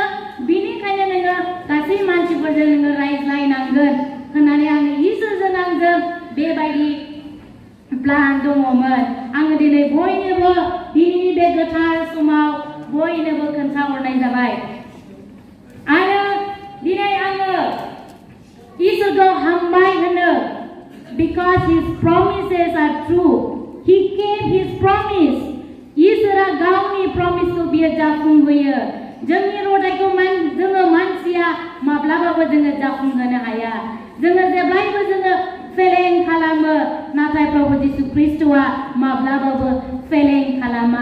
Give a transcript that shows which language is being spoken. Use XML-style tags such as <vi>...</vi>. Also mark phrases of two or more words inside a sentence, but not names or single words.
<brx>बिनिखायनो नोङो गासै मानसिफोरजों नोङो रायज्लायनांगोन होननानै आङो इसोरजों आंजों बेबायदि प्लान दङमोन। आङो दिनै बयनोबो दिनैनि बे गोथार समाव बयनोबो खोन्थाहरनाय जाबाय। आरो दिनै आङो इसोरखौ हामबाय होनो</brx> <en>because his promises are true. He kept his promise.</en> <brx>इसोरा गावनि प्रमिसखौ बियो जाफुंहोयो। जोंनि रदाइखौ जोङो मानसिया माब्लाबाबो जोङो जाफुंहोनो हाया। जोङो जेब्लायबो जोङो फेलें खालामो, नाथाय प्रभु जिसु ख्रीष्टआ माब्लाबाबो फेलें खालामा।</brx>